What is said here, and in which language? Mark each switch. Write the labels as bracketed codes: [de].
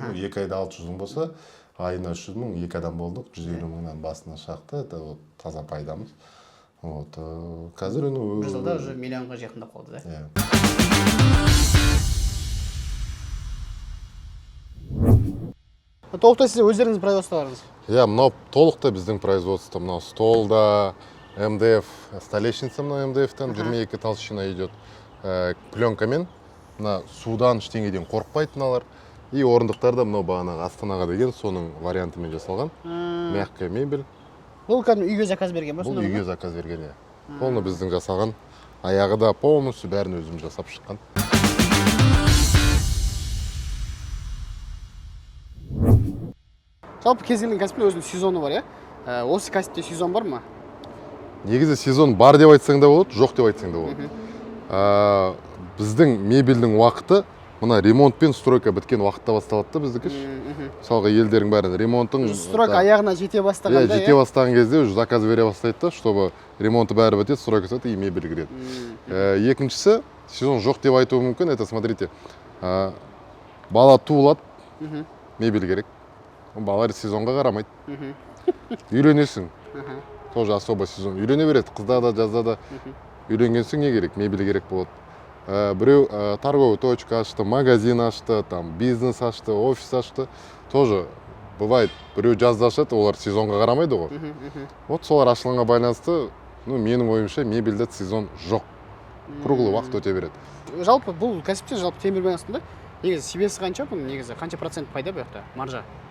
[kk] 2 айда 600 мың болса, айына 300 мың, 2 адам болдық, 150 мыңнан басына шақты. [ru] Это [kk] таза пайдамыз. Қазір бір жылда [ru] уже [kk] миллионға жақындап қалды, да? Толықтай сіз өздеріңіз производстволарыңыз? Иә, мынау толықтай біздің производство. Мынау столда, МДФ, столешница мынау МДФ-тен 22 [ru] толщина идет. [kk] Пленкамен, мына судан ештеңеден қорықпайды мыналар. [ru] И [kk] орындықтар да мынау бағанағы Астанаға деген соның вариантымен жасалған. [ru] Мягкая мебель. [kk] Бұл кәдімгі үйге заказ берген ба? Бұл үйге заказ берген, иә. [ru] Полный [kk] біздің жасаған. Аяғы да [ru] полностью [kk] бәрін өзім жасап шыққан. Жалпы кез келген кәсіптің өзінің сезоны бар, иә? Осы кәсіпте сезон бар ма? Негізі сезон бар деп айтсаң да болады, жоқ деп айтсаң да болады. Біздің мебельдің уақыты мына ремонт пен стройка біткен уақытта басталады да біздікі. Мысалға елдердің бәрін ремонттың стройка аяғына жете бастағанда, иә, жете бастаған кезде [ru] уже [kk] заказ бере бастайды да, [ru] чтобы ремонты [kk] бәрі бітеді, стройка сәті [ru] и [kk] мебель кіреді. Екіншісі, сезон жоқ деп айтуы мүмкін. [ru] Это смотрите, [kk] бала туылады, мебель керек. Балалар сезонға қарамайды. Үйленесің. [ru] Тоже особо [kk] сезон. Үйлене береді. Қызда да, жазда да. Үйленгенсің не керек? Мебель керек болады. Біреу торговый точка ашты, магазин ашты, [ru] там [kk] бизнес ашты, офис ашты. [ru] Тоже бывает. [kk] Біреу жазда ашады, олар сезонға қарамайды ғой. [ru] Вот [kk] солар ашылғанға байланысты, [ru] ну, [kk] менің ойымша мебельде сезон жоқ. [ru] Круглый [kk] уақыт өте береді. Жалпы бұл кәсіпте жалпы темірмен астында негізі себесі қанша бұның негізі? Қанша процент пайда бұл жақта? Маржа?